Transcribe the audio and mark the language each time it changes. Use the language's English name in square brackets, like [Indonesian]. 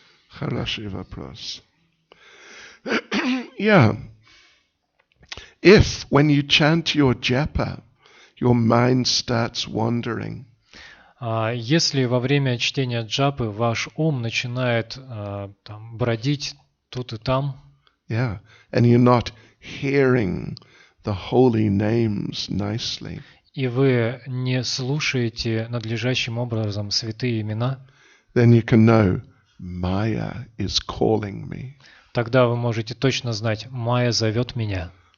[Russian] Хороший вопрос. Yeah. [English] If, when you chant your japa, your mind starts wandering, [Russian] Если во время чтения джапы ваш ум начинает бродить тут и там, [English] yeah, and you're not hearing the holy names nicely, [Russian] и вы не слушаете надлежащим образом святые имена, [English] then you can know Maya is calling me. [Russian] тогда вы можете точно знать, Майя зовет меня.